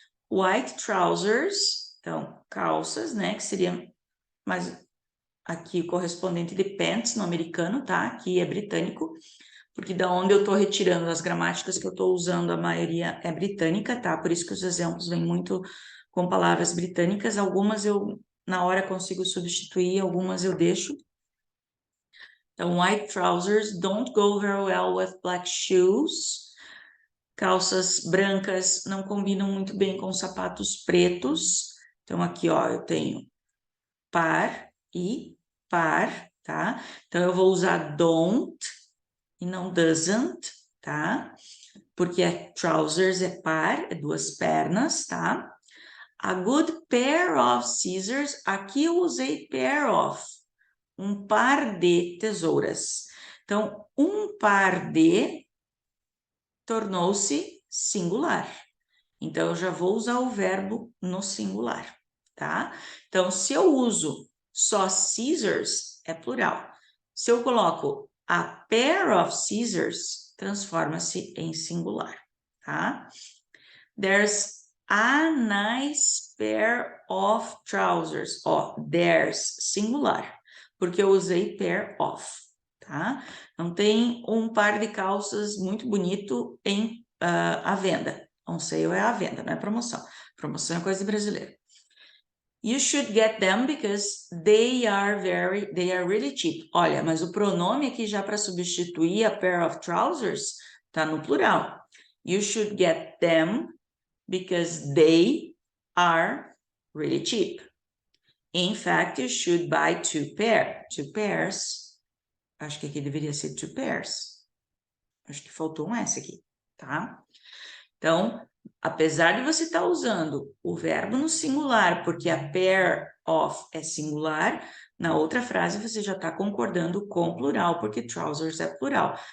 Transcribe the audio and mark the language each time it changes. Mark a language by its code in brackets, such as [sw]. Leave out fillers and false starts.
[pt] White trousers, então, calças, né, que seria mais aqui o correspondente de pants no americano, tá? Aqui é britânico, porque da onde eu tô retirando as gramáticas que eu tô usando, a maioria é britânica, tá? Por isso que os exemplos vêm muito com palavras britânicas, algumas eu, na hora, consigo substituir, algumas eu deixo. [en] Então, white trousers don't go very well with black shoes. [pt] Calças brancas não combinam muito bem com sapatos pretos. Então, aqui, ó, eu tenho par e par, tá? Então, eu vou usar don't e não doesn't, tá? Porque trousers é par, é duas pernas, tá? [en] A good pair of scissors, [pt] aqui eu usei pair of, um par de tesouras. Então, um par de tornou-se singular. Então, eu já vou usar o verbo no singular, tá? Então, se eu uso só scissors, é plural. Se eu coloco [en] a pair of scissors, [pt] transforma-se em singular, tá? [en] There's a nice pair of trousers. [pt] Ó, there's, singular, porque eu usei pair of, tá? Então, tem um par de calças muito bonito à venda. On sale é à venda, não é promoção. Promoção é coisa de brasileiro. [en] You should get them because they are really cheap. [pt] Olha, mas o pronome aqui já para substituir a pair of trousers tá no plural. [en] You should get them because they are really cheap. In fact, you should buy two pairs. [pt] Acho que aqui deveria ser 2 pairs. Acho que faltou um S aqui, tá? Então, apesar de você estar usando o verbo no singular, porque a pair of é singular, na outra frase você já está concordando com plural, porque trousers é plural.